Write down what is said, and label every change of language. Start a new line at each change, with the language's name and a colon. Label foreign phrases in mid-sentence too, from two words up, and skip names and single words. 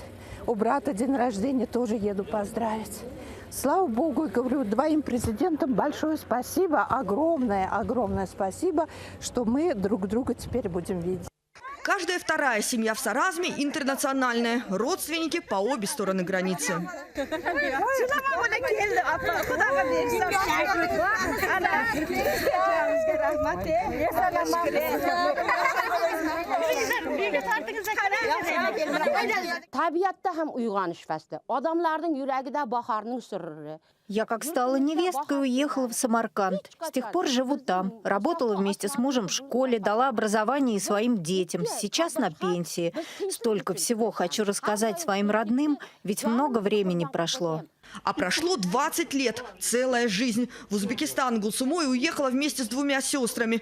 Russian: У брата день рождения тоже еду поздравить. Слава Богу, и говорю, двоим президентам большое спасибо, огромное спасибо, что мы друг друга теперь будем видеть. Каждая вторая семья в Саразме интернациональная. Родственники по обе стороны границы.
Uzbek: Tabiatda ham uyg'onish fasli. Odamlarning yuragida bahorning sirri.
Russian: Я как стала невесткой, уехала в Самарканд. С тех пор живу там. Работала вместе с мужем в школе, дала образование и своим детям. Сейчас на пенсии. Столько всего хочу рассказать своим родным, ведь много времени прошло. А прошло 20 лет, целая жизнь. В Узбекистан Гулсумой уехала вместе с двумя сестрами.